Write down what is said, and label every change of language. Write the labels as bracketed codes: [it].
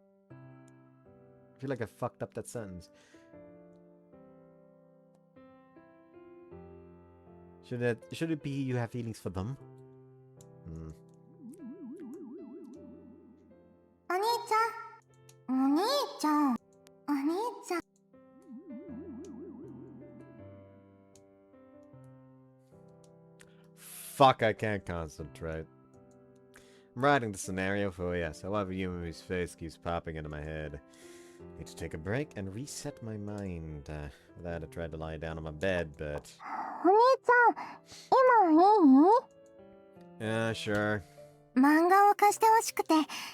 [en] I feel like I fucked up that sentence. Should it be you have feelings for them? Hmm. [ja] お兄ちゃん。お兄ちゃん。お兄ちゃん。 [en] Fuck, I can't concentrate. I'm writing the scenario for yes, however Yumemi's face keeps popping into my head. Need to take a break and reset my mind. With that, I tried to lie down on my bed, but... [ja] お兄ちゃん、今いい？ [en] Yeah, sure. [ja] 漫画を貸してほしくて、いい？